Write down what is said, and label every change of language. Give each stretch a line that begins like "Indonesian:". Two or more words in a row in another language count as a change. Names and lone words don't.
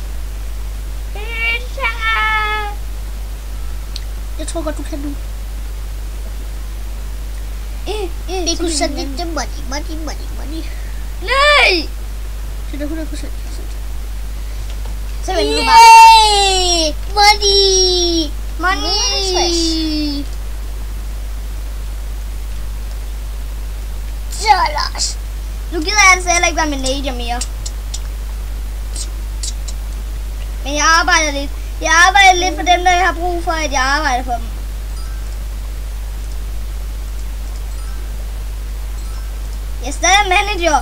Danish: Jeg tror godt, du kan nu. Vi kunne sende det money. Nej! Det er 100%. Så venter du bare.
English: Yay! Money! Money! Dollars!
Danish: Nu gider jeg altså heller ikke være manager mere. Men jeg arbejder lidt. Jeg arbejder lidt for dem, der har brug for, at jeg arbejder for dem. Jeg er stadig manager.